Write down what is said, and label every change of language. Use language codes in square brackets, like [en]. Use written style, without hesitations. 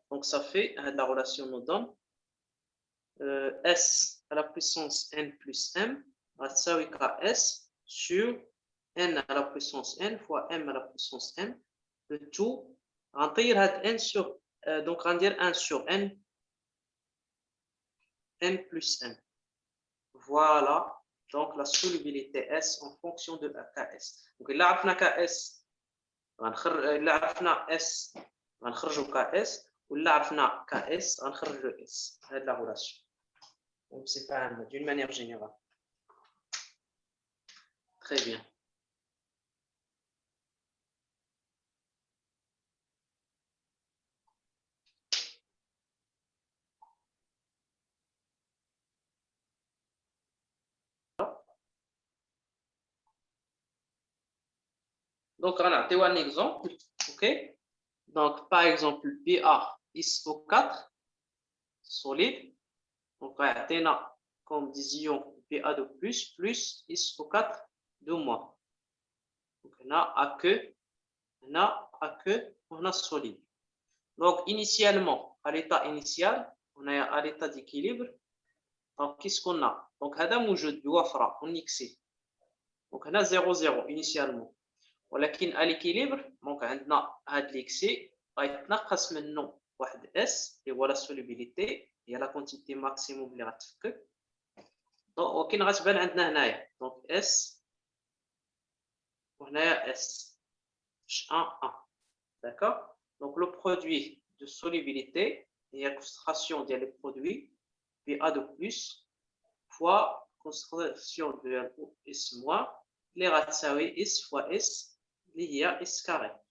[fr] donc ça fait la relation nous donne S à la puissance N plus M [ar] غتساوي [fr] KS sur N à la puissance N fois M à la puissance M. le tout [ar] غنطير هاد [fr] N sur donc [ar] غندير [fr] 1 sur N plus M. voilà donc la solubilité S en fonction de la KS. [ar] donc إلا عرفنا KS إلا عرفنا S غنخرجوا KS ولا عرفنا KS غنخرجوا S. هاد [fr] la relation donc c'est pas d'une manière générale. Très bien. Donc, on a un exemple. OK? Donc, par exemple, BaSO4 solide. Donc, on a comme dision Ba de plus SO4 de moins. Donc, on a on a solide. Donc, initialement, à l'état initial, on est à l'état d'équilibre. Donc, qu'est-ce qu'on a? Donc, [ar] هذا موجود بوفرة [fr] en excès. Donc, on a 0,0 initialement. [ar] ولكن [fr] à l'équilibre, donc [ar] عندنا هذا l'excès غيتنقص منه واحد S اللي هو la solubilité هي [fr] la quantité maximum [ar] اللي غتفكك. ولكن غتبان عندنا هنايا [fr] donc [ar] S وهنايا S H1 1. [fr] D'accord? Donc, le produit de solubilité [ar] هي [fr] la concentration ديال les produits PA de plus fois concentration de S moins [ar] اللي غتساوي [fr] S fois S [ar] اللي هي [fr] S carré.